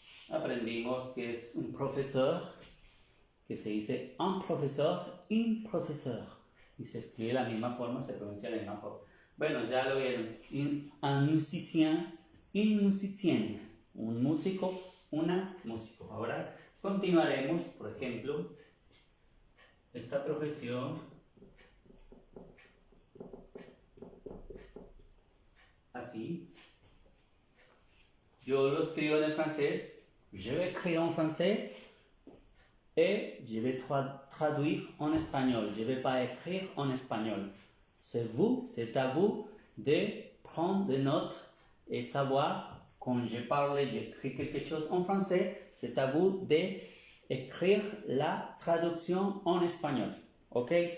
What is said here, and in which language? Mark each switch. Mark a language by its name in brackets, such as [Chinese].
[Spanish] Aprendimos que es un profesor, que se dice un profesor, y se escribe de la misma forma, se pronuncia de la misma forma. Bueno, ya lo vieron. [French] Un musicien, une musicienne. [Spanish] Un músico, una músico. Ahora continuaremos, por ejemplo, esta profesión. Así. Yo lo escribo en el francés. [French] Je vais écrire en français. Et je vais traduire en espagnol. Je ne vais pas écrire en espagnol. C'est à vous de prendre des notes et savoir, quand je parle, j'écris quelque chose en français, c'est à vous d'écrire la traduction en espagnol. Ok?